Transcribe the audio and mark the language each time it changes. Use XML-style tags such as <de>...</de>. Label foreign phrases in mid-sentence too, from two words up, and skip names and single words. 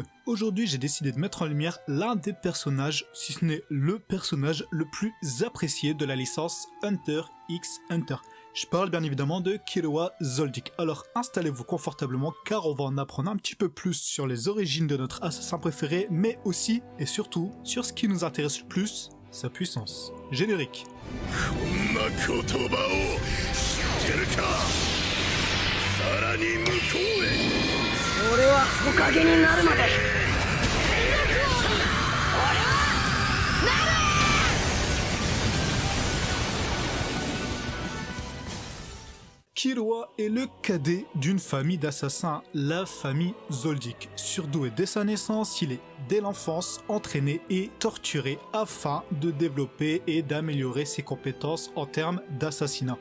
<fr>Aujourd'hui, j'ai décidé de mettre en lumière l'un des personnages, si ce n'est le personnage le plus apprécié de la licence Hunter x Hunter. Je parle bien évidemment de Killua Zoldyck. Alors installez-vous confortablement car on va en apprendre un petit peu plus sur les origines de notre assassin préféré, mais aussi et surtout sur ce qui nous intéresse le plus, sa puissance. Générique.</fr> <ja>さらに向こうへ俺は木陰になるまで</ja> <fr>Killua est le cadet d'une famille d'assassins, la famille Zoldyck. Surdoué dès sa naissance, il est dès l'enfance entraîné et torturé afin de développer et d'améliorer ses compétences en termes d'assassinat.</fr>